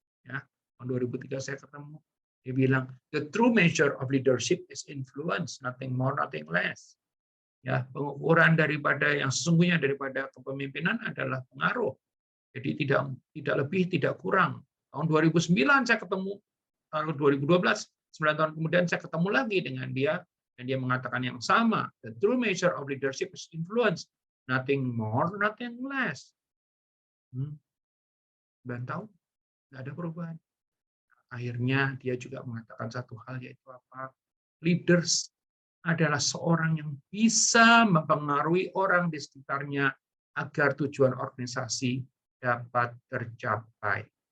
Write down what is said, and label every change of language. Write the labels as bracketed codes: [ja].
[id] Ya, tahun 2003 saya ketemu, dia bilang, [en] the true measure of leadership is influence, nothing more, nothing less. [id] Ya, pengukuran daripada yang sesungguhnya daripada kepemimpinan adalah pengaruh. Jadi tidak lebih, tidak kurang. Tahun 2009 saya ketemu, tahun 2012, 9 tahun kemudian saya ketemu lagi dengan dia, dan dia mengatakan yang sama. [en] The true measure of leadership is influence, nothing more, nothing less. [id] 9 tahun, nggak ada perubahan. Akhirnya dia juga mengatakan satu hal, yaitu apa? Leaders adalah seorang yang bisa mempengaruhi orang di sekitarnya agar tujuan organisasi dapat tercapai.